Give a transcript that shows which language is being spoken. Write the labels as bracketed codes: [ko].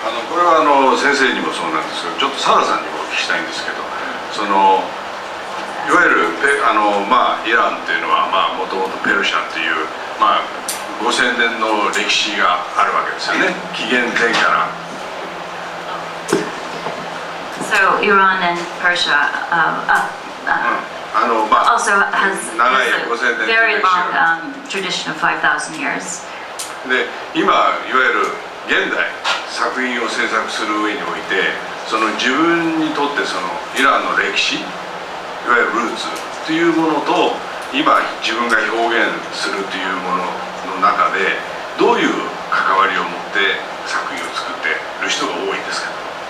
[ja] これは先生にもそうなんですけど、ちょっとサラさんにもお聞きしたいんですけど、いわゆるイランっていうのはもともとペルシャっていう、5000年の歴史があるわけですよね、紀元前から。 [en] So Iran and Persia also has a very long tradition of 5,000 years. [ja] で、今いわゆる現代作品を制作する上において、自分にとってイランの歴史、いわゆるルーツというものと今自分が表現するというものの中でどういう関わりを持って作品を作っている人が多いですか？